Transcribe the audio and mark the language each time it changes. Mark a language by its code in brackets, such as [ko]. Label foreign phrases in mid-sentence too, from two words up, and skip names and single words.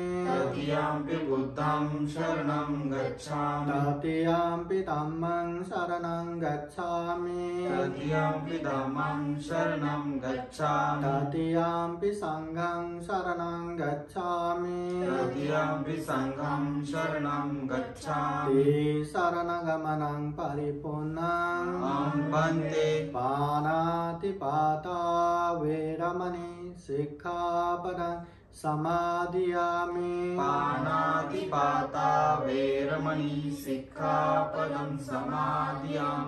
[pi] तृतीयम्पि बुद्धं शरणं गच्छामि तृतीयम्पि धम्मं शरणं गच्छामि तृतीयम्पि धम्मं शरणं गच्छामि तृतीयम्पि संघं शरणं गच्छामि तृतीयम्पि संघं शरणं गच्छामि शरणगमनं परिपूर्णं वन्दे पाणातिपाता वेरमणि सिक्खापदं समादियामि पाणातिपाता वेरमणि सिक्खापदं समादियामि